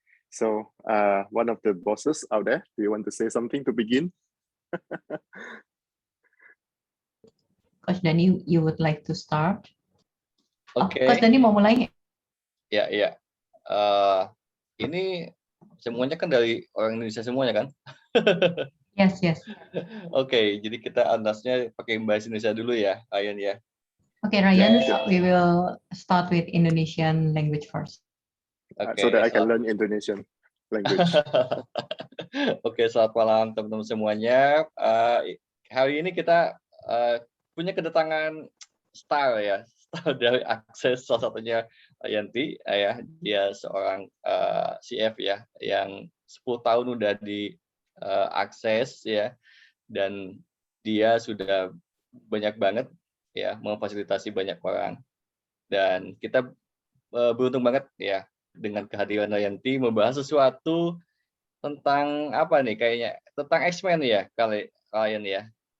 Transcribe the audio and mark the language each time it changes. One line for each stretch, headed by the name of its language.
English: So one of the bosses out there, do you want to say something to begin? Coach Danny, you would like to start?
Indonesian: Oke. Coach Danny mau mulai? Ya. Ini semuanya kan dari orang Indonesia semuanya kan?
English: Yes.
Indonesian: Oke, jadi kita andasnya pakai bahasa Indonesia dulu ya, Ryan ya.
English: Okay, Ryan, we will start with Indonesian language first. So that I can learn Indonesian language.
Indonesian: Oke, selamat malam teman-teman semuanya. Hari ini kita punya kedatangan star ya, star dari Akses, salah satunya Yanti ya. Dia seorang CF ya, yang 10 tahun udah di Akses ya, dan dia sudah banyak banget ya memfasilitasi banyak orang, dan kita beruntung banget ya dengan kehadiran Yanti membahas sesuatu tentang apa nih, kayaknya tentang X-Men ya kalian ya.